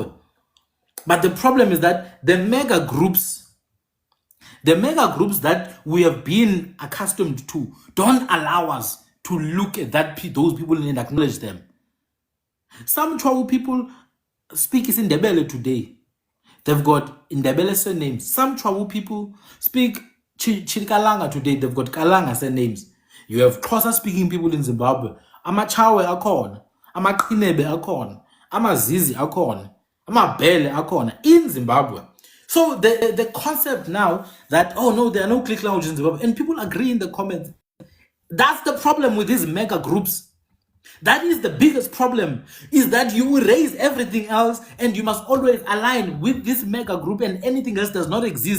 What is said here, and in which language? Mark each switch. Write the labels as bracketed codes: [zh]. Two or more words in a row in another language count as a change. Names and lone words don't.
[en] But the problem is that the mega groups that we have been accustomed to don't allow us to look at those people and acknowledge them. Some Chwawu people speak Indebele today. They've got Indebele surnames. Some Chwawu people speak Chirikalanga today. They've got Kalanga surnames. You have Xhosa speaking people in Zimbabwe. [nd] Amachawe akhona, Amaqhinebe akhona, Amazizi akhona, Amabhele akhona [en] in Zimbabwe. So the concept now that, oh no, there are no click languages in Zimbabwe, and people agree in the comments. That's the problem with these mega groups. That is the biggest problem, is that you erase everything else and you must always align with this mega group, and anything else does not exist.